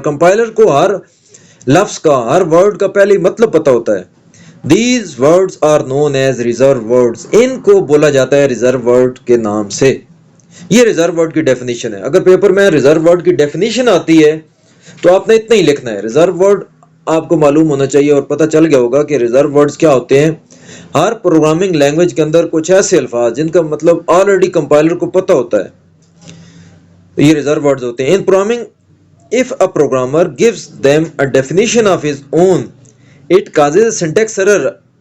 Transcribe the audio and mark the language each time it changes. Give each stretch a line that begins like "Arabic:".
Urdu: Compiler کو ہر لفظ کا، ہر ورڈ کا پہلے مطلب پتہ ہوتا ہے.
English: These words are known as reserved words.
Urdu: ان کو بولا جاتا ہے ریزرو ورڈ کے نام سے. یہ ریزرو ورڈ کی ڈیفینیشن ہے. اگر پیپر میں ریزرو ورڈ کی ڈیفینیشن آتی ہے تو آپ نے اتنا ہی لکھنا ہے. ریزرو ورڈ آپ کو معلوم ہونا چاہیے اور پتہ چل گیا ہوگا کہ ریزرو ورڈز کیا ہوتے ہیں. ہر پروگرامنگ لینگویج کے اندر کچھ ایسے الفاظ جن کا مطلب آلریڈی کمپائلر کو پتہ ہوتا ہے، یہ ریزرو ورڈز ہوتے ہیں. ان programming
English: if a programmer gives them a definition of his own it causes a syntax error.